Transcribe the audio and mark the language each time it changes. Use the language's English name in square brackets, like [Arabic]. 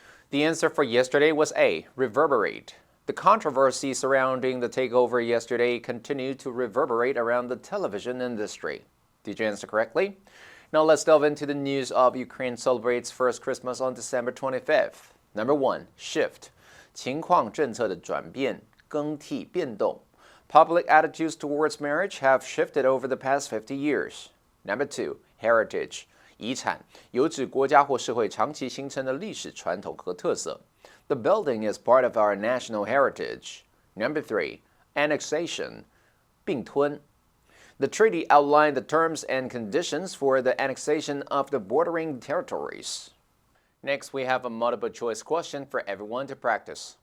[English] The answer for yesterday was A, reverberate. The controversy surrounding the takeover yesterday continued to reverberate around the television industry. Did you answer correctly? Now let's delve into the news of Ukraine celebrates first Christmas on December 25th. Number 1, shift. [Chinese] 情况政策的转变，更替变动. [English] Public attitudes towards marriage have shifted over the past 50 years. Number 2, heritage. [Chinese] 遗产，有指国家或社会长期形成的历史传统和特色. [English] The building is part of our national heritage. Number 3, annexation. 并吞. The treaty outlined the terms and conditions for the annexation of the bordering territories. Next, we have a multiple choice question for everyone to practice.